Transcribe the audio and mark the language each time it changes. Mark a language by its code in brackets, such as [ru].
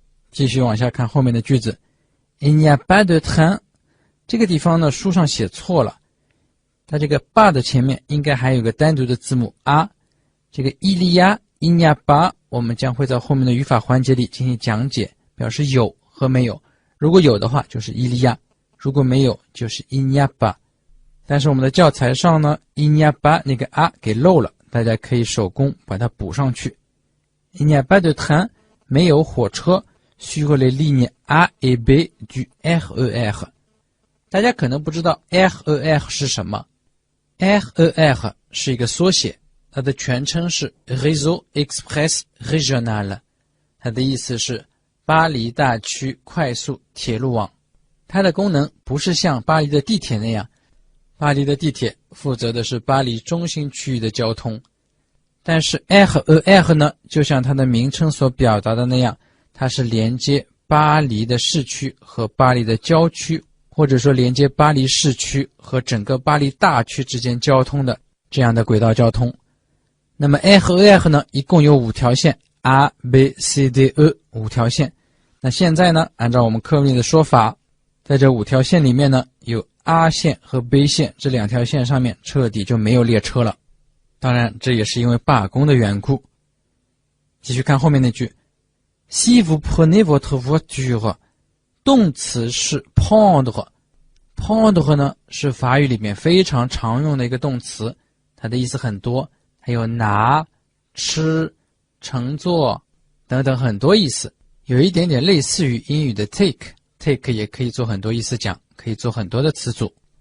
[zh] 继续往下看后面的句子， [fr] il n'y a pas de train， [zh] 这个地方呢书上写错了，它这个 pas 的前面应该还有个单独的字母 a， 这个 il y a、il n'y a pas 我们将会在后面的语法环节里进行讲解，表示有和没有。如果有的话就是 il y a， 如果没有就是 il n'y a pas。但是我们的教材上呢 il n'y a pas 那个 a 给漏了，大家可以手工把它补上去。 [fr] Il n'y a pas de train， [zh] 没有火车 [fr] sur les lignes A et B du RER。 [zh] 大家可能不知道 RER 是什么。RER 是一个缩写，它的全称是 Réseau Express Régional， 它的意思是巴黎大区快速铁路网。它的功能不是像巴黎的地铁那样，巴黎的地铁负责的是巴黎中心区域的交通，但是 RER 呢，就像它的名称所表达的那样，它是连接巴黎的市区和巴黎的郊区，或者说连接巴黎市区和整个巴黎大区之间交通的这样的轨道交通。那么 RER 呢，一共有5条线 A B C D E 5条线。那现在呢，按照我们课文里的说法，在这5条线里面呢，有 A 线和 B 线这2条线上面彻底就没有列车了。当然这也是因为罢工的缘故。继续看后面那句 [fr] Si vous prenez votre voiture， [zh] 动词是 prendre， prendre 呢是法语里面非常常用的一个动词，它的意思很多，还有拿、吃、乘坐等等很多意思，有一点点类似于英语的 take 也可以做很多意思讲，可以做很多的词组。